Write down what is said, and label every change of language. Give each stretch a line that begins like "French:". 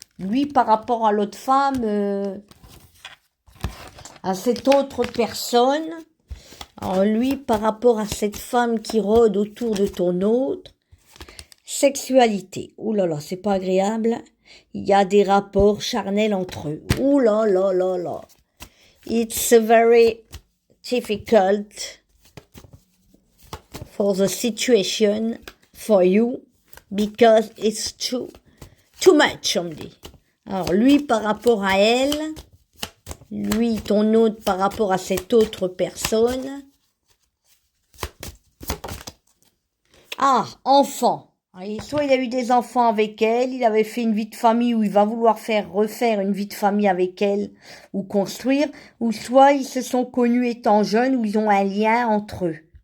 French: Lui, par rapport à l'autre femme, à cette autre personne, alors lui, par rapport à cette femme qui rôde autour de ton autre, sexualité. Ouh là là, c'est pas agréable. Il y a des rapports charnels entre eux. Ouh là là là là.
English: It's very difficult for the situation for you because it's too much,
French: on me dit. Alors lui par rapport à elle, lui ton autre par rapport à cette autre personne. Ah, enfant. Soit il a eu des enfants avec elle, il avait fait une vie de famille où il va vouloir refaire une vie de famille avec elle ou construire, ou soit ils se sont connus étant jeunes où ils ont un lien entre eux.